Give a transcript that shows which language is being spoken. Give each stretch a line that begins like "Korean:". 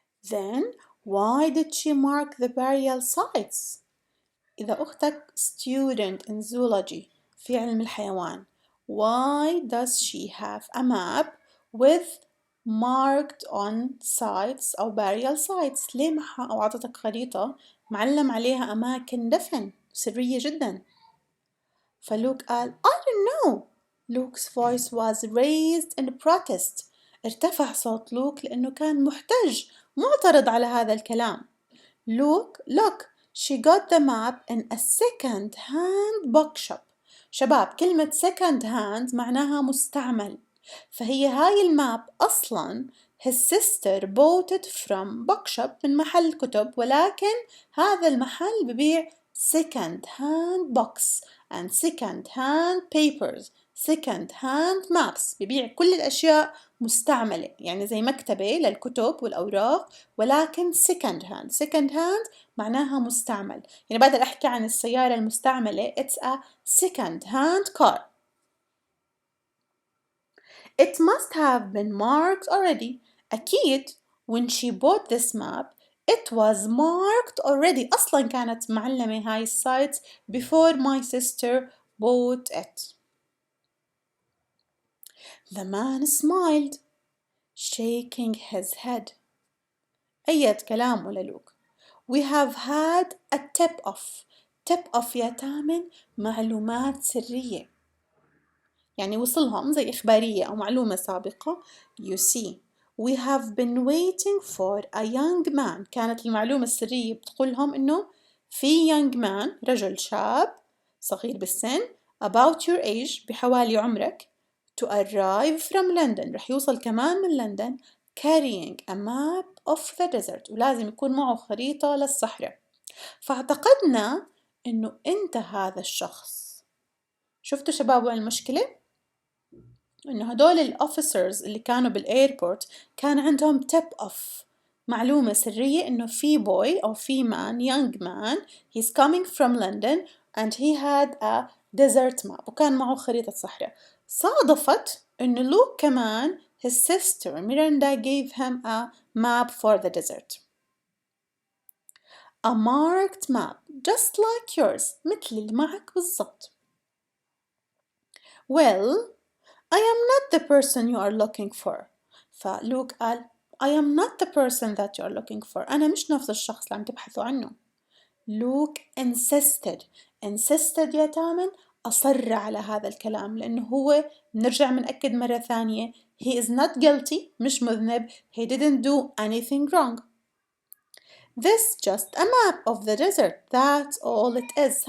English: Then why did she mark the burial sites?
Arabic: إذا أختك
English: student in zoology
Arabic: في علم الحيوان,
English: why does she have a map with marked on sites
Arabic: أو burial sites؟ ليه معها أو عطتك خريطة معلم عليها أماكن دفن سرية جدا؟ فلوك قال
English: I don't know. Luke's voice was raised in protest.
Arabic: ارتفع صوت لوك لأنه كان محتج معترض على هذا الكلام.
English: Look, she got the map in a second-hand bookshop.
Arabic: شباب كلمة second hand معناها مستعمل، فهي هاي الماب أصلاً
English: his sister bought it from bookshop
Arabic: من محل كتب، ولكن هذا المحل ببيع
English: second hand books and second hand papers second hand maps،
Arabic: ببيع كل الأشياء مستعملة، يعني زي مكتبة للكتب والأوراق ولكن second hand معناها مستعمل. يعني بدل أحكي عن السيارة المستعملة
English: it's a second hand car. It must have been marked already.
Arabic: أكيد
English: when she bought this map it was marked already.
Arabic: أصلا كانت معلمة هاي السايتس
English: before my sister bought it. The man smiled, shaking his head.
Arabic: أيد كلامه للوك.
English: We have had a tip-off
Arabic: يا تامن معلومات سرية، يعني وصلهم زي إخبارية أو معلومة سابقة.
English: You see, we have been waiting for a young man.
Arabic: كانت المعلومة السرية بتقولهم إنه في young man رجل شاب صغير بالسن
English: about your age
Arabic: بحوالي عمرك
English: to arrive from London
Arabic: رح يوصل كمان من لندن
English: carrying a map of the desert
Arabic: ولازم يكون معه خريطة للصحراء. فاعتقدنا إنه أنت هذا الشخص. شفتوا شباب وين المشكلة؟ إنه هدول الأوفيسرز اللي كانوا بالإيربورت كان عندهم تيب أوف معلومة سرية إنه في بوي أو في man young man
English: he's coming from London and he had a desert map
Arabic: وكان معه خريطة صحراء. صادفت إنه لوك كمان
English: his sister Miranda gave him a map for the desert. a marked map just like yours
Arabic: مثل اللي معك بالضبط.
English: Well, I am not the person you are looking for.
Arabic: فلوك قال
English: I am not the person that you are looking for.
Arabic: أنا مش نفس الشخص اللي عم تبحثوا عنه. Luke insisted يا تامن، أصر على هذا الكلام، لأنه هو نرجع منأكد مرة ثانية
English: he is not guilty،
Arabic: مش مذنب،
English: he didn't do anything wrong. This just a map of the desert, that's all it is.